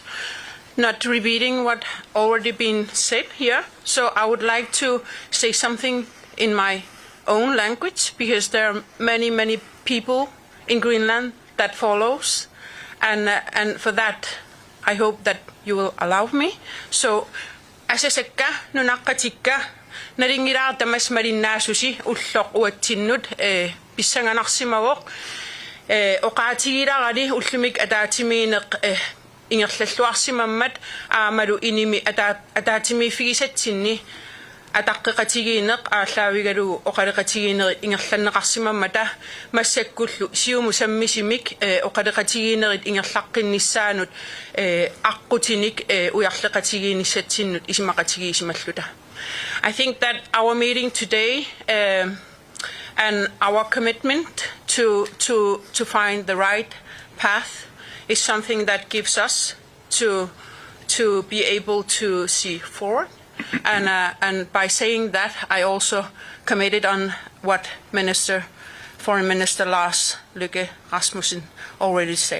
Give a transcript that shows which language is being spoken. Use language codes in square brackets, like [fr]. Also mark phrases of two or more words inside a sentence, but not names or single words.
[en] Not repeating what already been said here, so I would like to say something in my own language, because there are many, many people in Greenland that follows, and for that I hope that you will allow me. So, [kl] asasekka nunaqatikka naringira tamas marinnaasusi ulloq uatsinnut pissanganarsimagoq oqaatigilarali ullumik ataatimiineq ingerlalluarsimammat aamalu inimi ataatimiifigisatsinni атаққиқатигиинеқ ааллаавигалугу оқалеқатигиинери ингерланнеқарсимаммата массаккуллу сиуму саммисимик оқалеқатигиинерит ингерлаққиннissaанут аққутиник уярлеқатигииниссатсиннут исимақатигиисималлута. [en] I think that our meeting today and our commitment to find the right path is something that gives us to be able to see forward. And by saying that, I also committed on what Foreign Minister Lars Løkke Rasmussen already said.